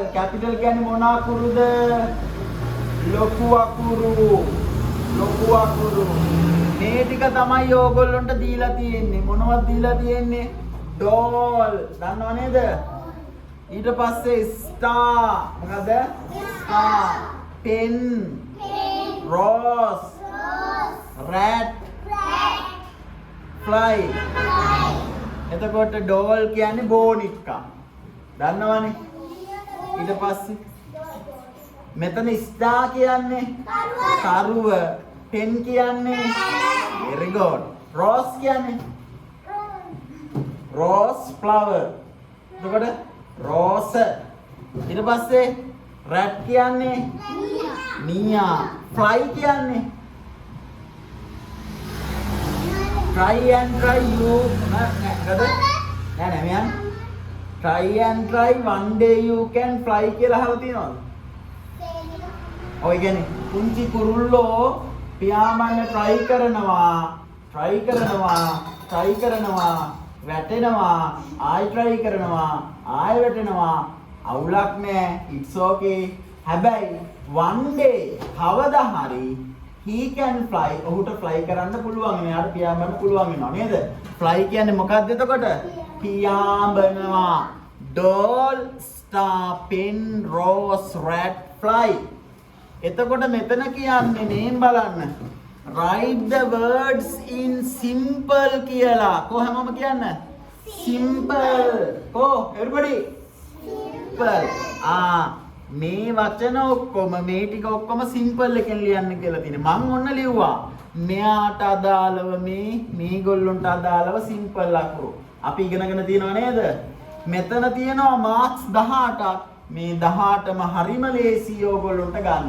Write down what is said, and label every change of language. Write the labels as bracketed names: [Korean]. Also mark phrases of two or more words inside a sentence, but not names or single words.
[Sinhala] කැපිටල් කියන්නේ මොන අකුරුද? ලොකු අකුරු. ලොකු අකුරු. මේ ටික තමයි ඕගොල්ලන්ට දීලා තියෙන්නේ. මොනවද දීලා තියෙන්නේ? doll. දන්නව නේද? ඊට පස්සේ star. මොකද? [English] star. pen. rose. rat. fly. [Sinhala] එතකොට doll කියන්නේ බෝනික්කා. දන්නවනේ? ඊට පස්සේ මෙතන star කියන්නේ තරුව. [English] pen කියන්නේ very good. rose කියන්නේ rose flower. [Sinhala] එතකොට rose. ඊට පස්සේ rat කියන්නේ මීයා. [English] fly කියන්නේ try and try you. [Sinhala] නෑ මෙයන් [English] try and try one day you can fly [Sinhala] කියලා අහලා තියෙනවද? ඔය කියන්නේ පුංචි කුරුල්ලෝ පියාඹන්න try කරනවා වැටෙනවා ආයි try කරනවා ආයි වැටෙනවා අවුලක් නෑ [English] it's okay. හැබැයි one day [Sinhala] කවදා හරි [English] he can fly. [Sinhala] ඔහුට fly කරන්න පුළුවන්. එයාට පියාඹන්න පුළුවන් වෙනවා නේද? fly කියන්නේ මොකක්ද එතකොට? පියාඹනවා. [English] doll, star, pen, rose, rat, fly. [Sinhala] එතකොට මෙතන කියන්නේ මේන් බලන්න. [English] write the words in simple [Sinhala] කියලා. කොහොමම කියන්න? [English] simple. everybody? simple. [Sinhala] මේ වචන ඔක්කොම මේ ටික ඔක්කොම සිම්පල් එකෙන් ලියන්න කියලා තියෙනවා. මම ඔන්න ලිව්වා. මෙයාට අදාළව මේගොල්ලොන්ට අදාළව සිම්පල් අකුරු. අපි ඉගෙනගෙන තියෙනව නේද? මෙතන තියෙනවා මාක්ස් 18ක්. මේ 18ම හරිම ලේසි ඕගොල්ලොන්ට ගන්න.